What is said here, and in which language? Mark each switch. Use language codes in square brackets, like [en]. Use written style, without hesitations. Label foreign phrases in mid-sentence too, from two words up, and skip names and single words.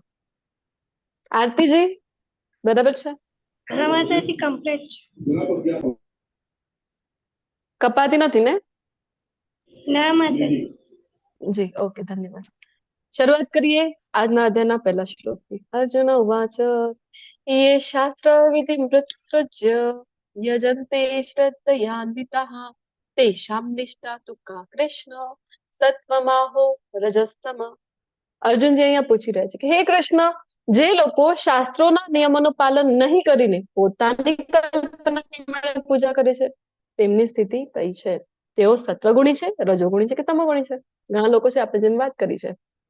[gu] આરતીજી બરાબર છે? હા માતાજી, કમ્પ્લીટ. કપાતી નથી ને? ના માતાજી. જી, ઓકે, ધન્યવાદ. શરૂઆત કરીએ આજના અધ્યાયના પહેલા શ્લોકથી. [sa] અર્જુન ઉવાચ ये शास्त्र विधि मृत्सृज्य यजन्ते श्रद्धयान्विताः तेषां निष्ठा तु का कृष्ण सत्वमाहो रजस्तम. [gu] અર્જુનજી અહીંયા પૂછી રહ્યા છે કે હે કૃષ્ણ, જે લોકો શાસ્ત્રોના નિયમોનું પાલન નહીં કરીને પોતાની કલ્પના પ્રમાણે પૂજા કરે છે તેમની સ્થિતિ કઈ છે? તેઓ સત્વગુણી છે, રજોગુણી છે કે તમોગુણી છે? ઘણા લોકો છે, આપણે જેમ વાત કરી છે.